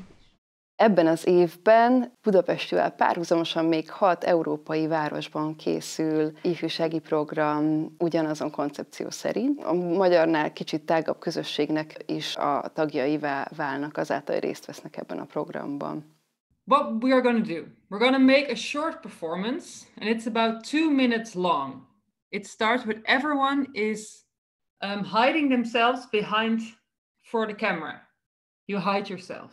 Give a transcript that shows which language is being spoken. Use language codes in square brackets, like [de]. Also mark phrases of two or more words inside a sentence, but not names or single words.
[hu] Ebben az évben Budapesttel párhuzamosan még 6 európai városban készül ifjúsági program ugyanazon koncepció szerint. A magyarnál kicsit tágabb közösségnek is a tagjaivá válnak azáltal, hogy részt vesznek ebben a programban. [en] What we are going to do, we're going to make a short performance and it's about 2 minutes long. It starts with everyone is hiding themselves behind for the camera. You hide yourself.